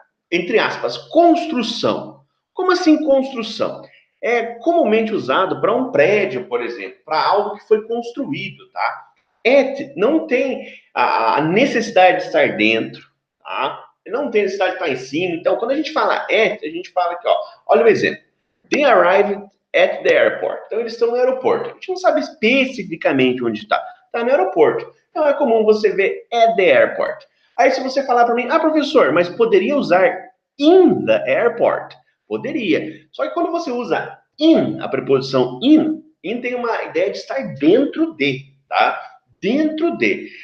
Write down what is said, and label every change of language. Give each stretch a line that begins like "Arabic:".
Portuguese: Entre aspas, construção. Como assim construção? É comumente usado para um prédio, por exemplo, para algo que foi construído, tá? At não tem a necessidade de estar dentro, tá? Não tem necessidade de estar em cima. Então, quando a gente fala at, a gente fala aqui, ó. Olha o exemplo.
English: They arrived at the airport.
Portuguese: Então, eles estão no aeroporto. A gente não sabe especificamente onde está. Está no aeroporto. Então, é comum você ver
English: at the airport.
Portuguese: Aí, se você falar para mim, professor, mas poderia usar
English: in the airport?
Portuguese: Poderia. Só que quando você usa in, a preposição in tem uma ideia de estar dentro de, tá? Dentro de.